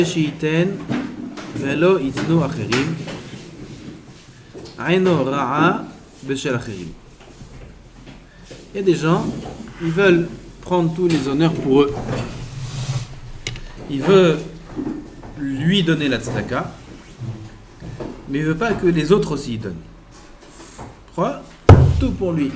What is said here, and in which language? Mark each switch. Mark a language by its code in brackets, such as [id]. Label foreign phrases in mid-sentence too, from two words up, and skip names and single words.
[he] שייתן ולא ייתנו אחרים, עינו רעה בשל אחרים. [fr] Il y a des gens, ils veulent prendre tous les honneurs pour eux. Il veut lui donner la tzedaka, mais il ne veut pas que les autres aussi y donnent. Pourquoi ? Tout pour lui.